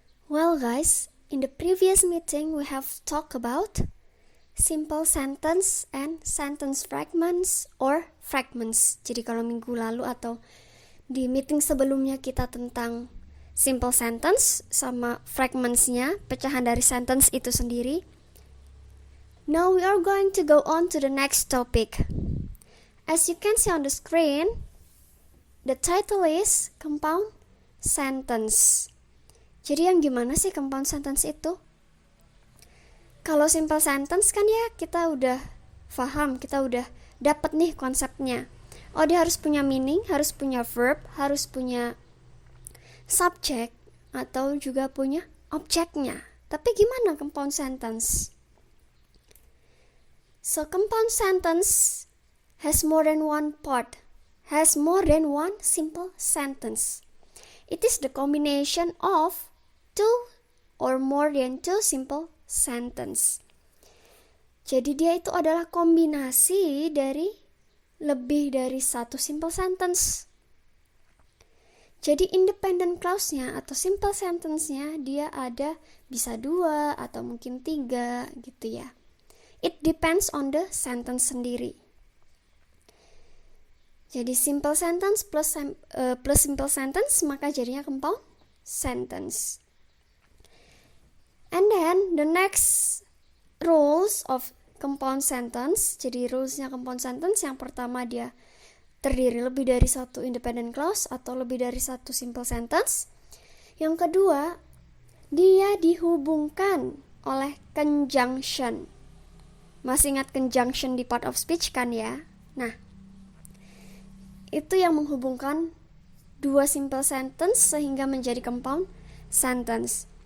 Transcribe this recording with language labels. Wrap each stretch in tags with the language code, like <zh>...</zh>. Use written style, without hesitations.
<en>Well guys, in the previous meeting we have talked about simple sentence and sentence fragments or fragments.</en> <id>Jadi kalau minggu lalu atau di meeting sebelumnya kita tentang simple sentence sama fragmentsnya, pecahan dari sentence itu sendiri.</id> <en>Now we are going to go on to the next topic. As you can see on the screen, the title is compound sentence.</en> <id>Jadi yang gimana sih compound sentence itu? Kalau simple sentence kan ya kita udah paham, kita udah dapat nih konsepnya. Oh, dia harus punya meaning, harus punya verb, harus punya subject, atau juga punya objeknya. Tapi gimana compound sentence?</id> <en>So compound sentence has more than one part, has more than one simple sentence. It is the combination of two or more than two simple sentence.</en> <id>Jadi dia itu adalah kombinasi dari lebih dari satu simple sentence. Jadi independent clause-nya atau simple sentence-nya dia ada bisa 2 atau mungkin 3 gitu ya.</id> <en>It depends on the sentence sendiri.</en> <id>Jadi simple sentence plus simple sentence maka jadinya compound sentence.</id> <en>And then the next rules of compound sentence.</en> <id>Jadi rulesnya compound sentence yang pertama dia terdiri lebih dari satu independent clause atau lebih dari satu simple sentence. Yang kedua, dia dihubungkan oleh conjunction. Masih ingat conjunction di part of speech kan ya? Nah, itu yang menghubungkan dua simple sentence sehingga menjadi compound sentence.</id>